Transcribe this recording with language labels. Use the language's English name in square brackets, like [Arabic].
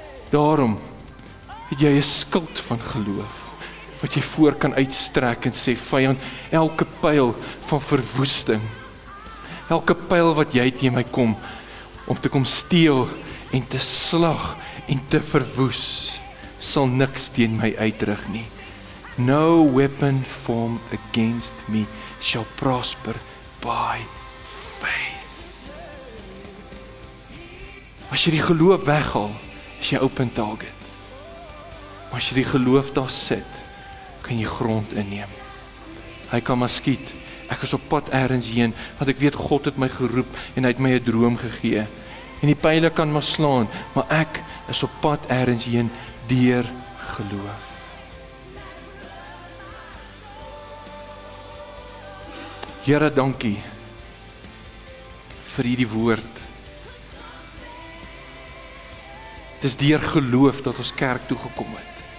[Afrikaans] Daarom het jy 'n skild van geloof wat jy voor kan uitstrek en sê, vyand, elke pyl van verwoesting, elke pyl wat jy teen my kom om te kom steel en te slag en te verwoes, sal niks teen my uitrig nie. [English] No weapon formed against me shall prosper by faith. [Afrikaans] As jy die geloof weghaal, is jy [English] open target. [Afrikaans] Maar as jy die geloof daar sit, kan jy grond inneem. Hy kan maar skiet. Ek is op pad ergens heen, want ek weet God het my geroep en hy het my 'n droom gegee. En die pyle kan maar slaan, maar ek is op pad ergens heen deur geloof. Here, dankie vir hierdie woord. Het is deur geloof dat ons kerk toe gekom het.